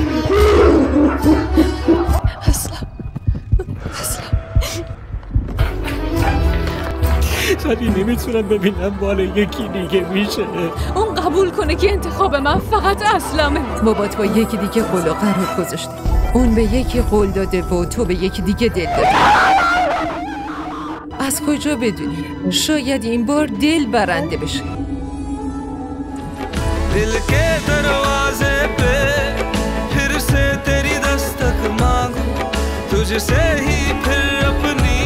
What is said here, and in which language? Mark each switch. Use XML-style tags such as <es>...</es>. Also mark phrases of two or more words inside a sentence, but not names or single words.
<fa>ولی نمیتونم ببینم بال یکی دیگه میشه. اون قبول کنه که انتخاب من فقط اسلمه. بابات با یکی دیگه قول و قرار گذاشته. اون به یکی قول داده و تو به یکی دیگه دل داده. از کجا بدونی؟ شاید این بار دل برنده بشه.</fa> <hi>दिल के दरवाजे पे फिर से तेरी दस्तक मांगू तुझसे ही फिर अपने</hi>